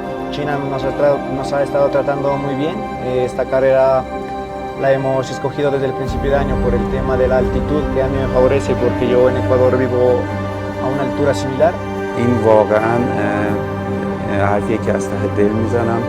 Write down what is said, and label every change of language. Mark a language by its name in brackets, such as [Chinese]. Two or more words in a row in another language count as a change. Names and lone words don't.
[Spanish] China nos ha estado tratando muy bien. Esta carrera la hemos escogido desde el principio de año por el tema de la altitud, que a mí me favorece porque yo en Ecuador vivo a una altura similar. [Persian] این واقعا حرفیه که از ته دل میزنم.